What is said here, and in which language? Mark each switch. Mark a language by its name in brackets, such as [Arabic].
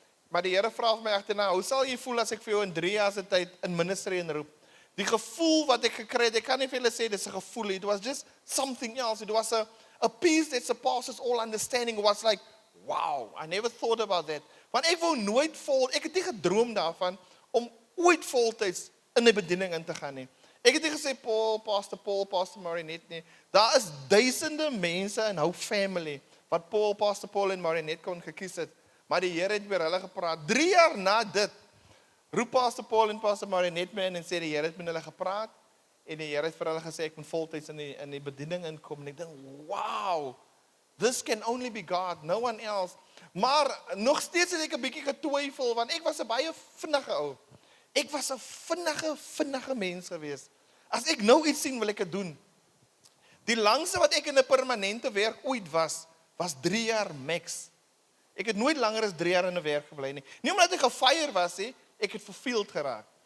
[Afrikaans] Maar die Here vra vir my agterna, hoe sal jy voel as ek vir jou in 3 jaar se tyd in ministry inroep? Die gevoel wat ek gekry het, ek kan nie vir julle sê dis 'n gevoel, [English] it was just something else. It was a peace that surpasses all understanding. It was like, wow, I never thought about that. [Afrikaans] Want ek wou nooit ek het nie gedroom daarvan om ooit voltyds in 'n bediening in te gaan nie. Ek het nie gesê Paul, Pastor Marinette nie. Daar is duisende mense in Hope Family wat Pastor Paul en Marinette kon gekies het. Maar die Here het met hulle gepraat. 3 jaar na dit roep Pastor Paul en Pastor Marinette my in en sê die Here het met hulle gepraat en die Here het vir hulle gesê ek moet voltyds in die bediening inkom. En ek dink, [English] wow, this can only be God, no one else. [Afrikaans] Maar nog steeds het ek 'n bietjie getwyfel want ek was 'n baie vinnige ou. Ek was 'n vinnige mens gewees. As ek nou iets sien, wil ek dit doen. Die langste wat ek in 'n permanente werk ooit was 3 jaar max. Ek het nooit langer as 3 jaar in 'n werk gebly nie. Nie omdat ek gefire was nie, ek het verveeld geraak.